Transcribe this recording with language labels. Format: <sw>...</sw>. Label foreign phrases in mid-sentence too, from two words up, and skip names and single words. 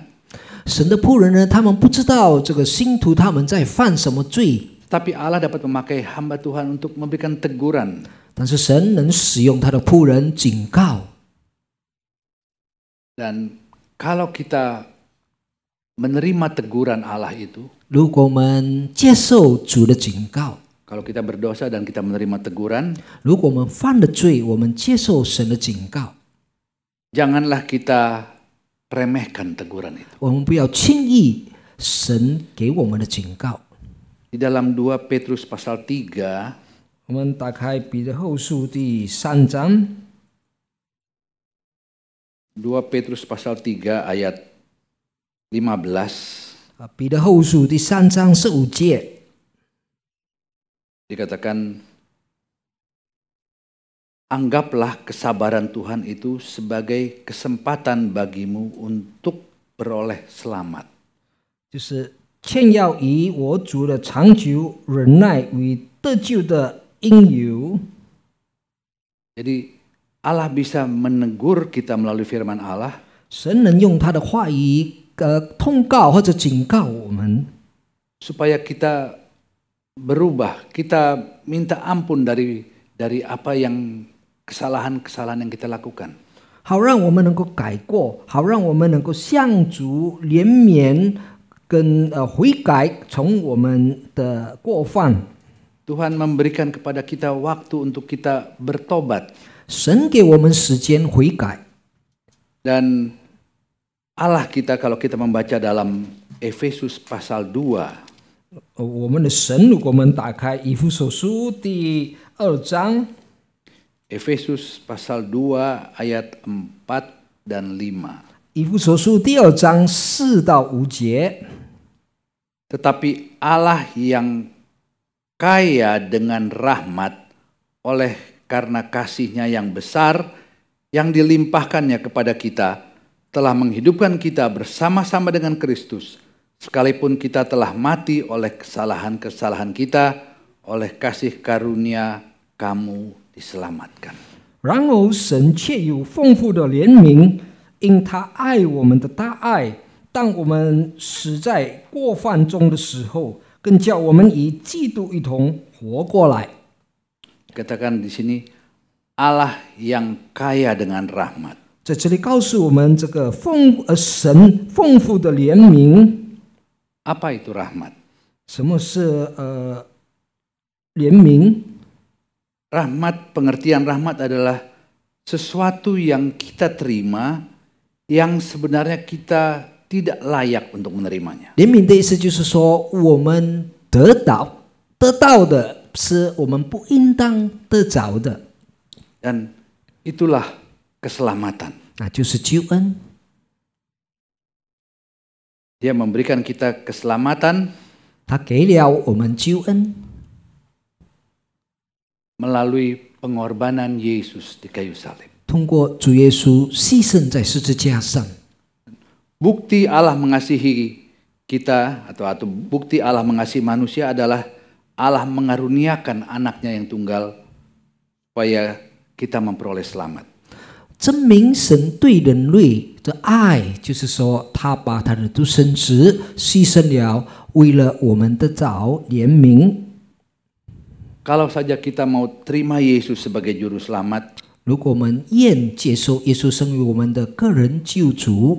<zh>神的仆人呢，他们不知道这个信徒他们在犯什么罪，</zh> <id>Tapi Allah dapat memakai hamba Tuhan untuk memberikan teguran.</id> <zh>但是神能使用他的仆人警告。</zh> <id>Dan kalau kita menerima teguran Allah itu,</id> <zh>如果我们接受主的警告，</zh> <id>kalau kita berdosa dan kita menerima teguran,</id> <zh>如果我们犯了罪，我们接受神的警告，</zh> <id>janganlah kita remehkan teguran itu.</id> <zh>我们不要轻易神给我们的警告。</zh> <id>Di dalam 2 Petrus pasal 3,</id> <zh>我们打开彼得后书第3章，</zh> <id>2 Petrus pasal 3 ayat 15,</id> <zh>彼得后书第3章15节，</zh> <id>dikatakan, anggaplah kesabaran Tuhan itu sebagai kesempatan bagimu untuk beroleh selamat.</id> <zh>就是欠要以我主的长久忍耐为得救的因由。</zh> <id>Jadi Allah bisa menegur kita melalui firman Allah,</id> <zh>神能用他的话语通告或者警告我们，</zh> <id>supaya kita berubah, kita minta ampun dari apa yang kesalahan-kesalahan yang kita lakukan.</id> <zh>好让我们能够改过，好让我们能够向主怜悯跟悔改从我们的过犯。</zh> <id>Tuhan memberikan kepada kita waktu untuk kita bertobat.</id> <zh>神给我们时间悔改。</zh> <id>Dan Allah kita kalau kita membaca dalam Efesus pasal 2,</id> <zh>我们的神，如果我们打开以弗所书第2章，</zh> <id>Efesus pasal 2 ayat 4 dan 5.</id> <zh>以弗所书第2章4到5节。</zh> <id>Tetapi Allah yang kaya dengan rahmat oleh karena kasih-Nya yang besar yang dilimpahkannya kepada kita, telah menghidupkan kita bersama-sama dengan Kristus, sekalipun kita telah mati oleh kesalahan-kesalahan kita, oleh kasih karunia kamu diselamatkan.</id> <zh>然而神却有丰富的怜悯，因他爱我们的大爱，当我们死在过犯中的时候，更叫我们与基督一同活过来。</zh> <id>Katakan di sini, Allah yang kaya dengan rahmat.</id> <zh>在这里告诉我们，这个神丰富的怜悯。</zh> <id>Apa itu rahmat?</id> <zh>什么是怜悯？</zh> <id>Rahmat, pengertian rahmat adalah sesuatu yang kita terima yang sebenarnya kita tidak layak untuk menerimanya.</id> <zh>怜悯的意思就是说，我们得到的是我们不应当得着的，</zh> <id>Dan itulah keselamatan.</id> <zh>那就是救恩。</zh> <id>Dia memberikan kita keselamatan</id> <zh>他给了我们救恩，</zh> <id>melalui pengorbanan Yesus di kayu salib.</id> <zh>通过主耶稣牺牲在十字架上。</zh> <id>Bukti Allah mengasihi kita atau bukti Allah mengasihi manusia adalah Allah mengaruniakan anaknya yang tunggal supaya kita memperoleh selamat.</id> <zh>证明神对人类的爱，就是说，他把他的独生子牺牲了，为了我们得着怜悯。</zh> <id>Kalau saja kita mau terima Yesus sebagai juru selamat,</id> <zh>如果我们愿接受耶稣成为我们的个人救主，</zh>